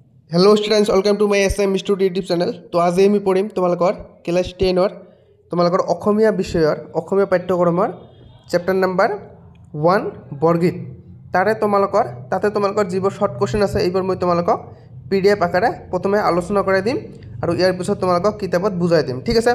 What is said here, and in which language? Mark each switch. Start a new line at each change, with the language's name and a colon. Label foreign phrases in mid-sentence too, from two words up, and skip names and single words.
English: Hello students welcome to my SM Studio YouTube channel.
Hindi: तो आज
Assamese: আমি পঢ়িম তোমালোকৰ ক্লাস 10 তোমালোকৰ অসমীয়া বিষয়ৰ অসমীয়া পাঠ্যক্ৰমৰ
English: chapter number
Assamese: 1 বৰগীত। তাতে তোমালোকৰ যিবোৰ
English: short question
Assamese: আছে এইবোৰ মই তোমালোকক পিডিএফ আকাৰে প্ৰথমে আলোচনা কৰাই দিম আৰু ইয়াৰ পিছত তোমালোকক কিতাপত বুজাই দিম, ঠিক আছে।